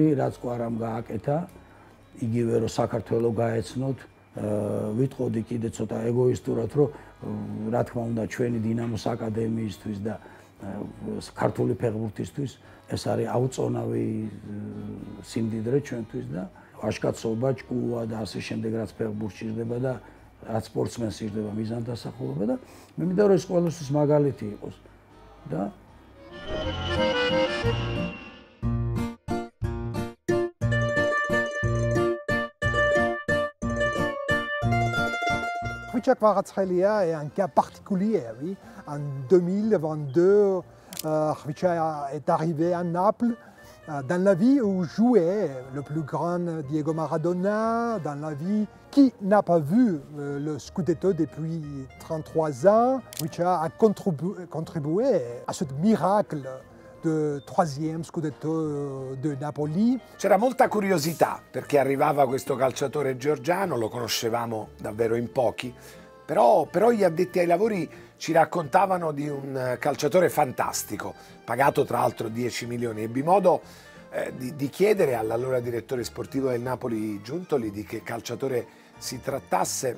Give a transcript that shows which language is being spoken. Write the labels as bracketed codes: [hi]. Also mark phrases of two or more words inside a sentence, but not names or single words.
[ka] რაც კვარამ გააკეთა, იგივე რომ საქართველოს გაეცნოთ, ვიტყოდი კიდე ცოტა ეგოისტურად, რომ რა თქმა უნდა ჩვენი დინამოს აკადემიისთვის და ქართული ფეხბურთისთვის ეს არის აუწონავი სიმდიდრე ჩვენთვის და ვაჟკაცობა, ჭკუა და ასე შემდეგ რაც ფეხბურთში ჟდება და რაც სპორტსმენს ჟდება მიზანდასახულობა და მე მინდა რომ ეს ყველასთვის მაგალითი იყოს და [fr] Ხვიჩა კვარაცხელია est un cas particulier, oui. En 2022, Ხვიჩა est arrivé à Naples dans la vie où jouait le plus grand Diego Maradona, dans la vie qui n'a pas vu le Scudetto depuis 33 ans. Ხვიჩა a contribué à ce miracle del troisième Scudetto de Napoli. [it] C'era molta curiosità perché arrivava questo calciatore georgiano, lo conoscevamo davvero in pochi, Però gli addetti ai lavori ci raccontavano di un calciatore fantastico, pagato tra l'altro 10 milioni. Ebbi modo di chiedere all'allora direttore sportivo del Napoli Giuntoli di che calciatore si trattasse.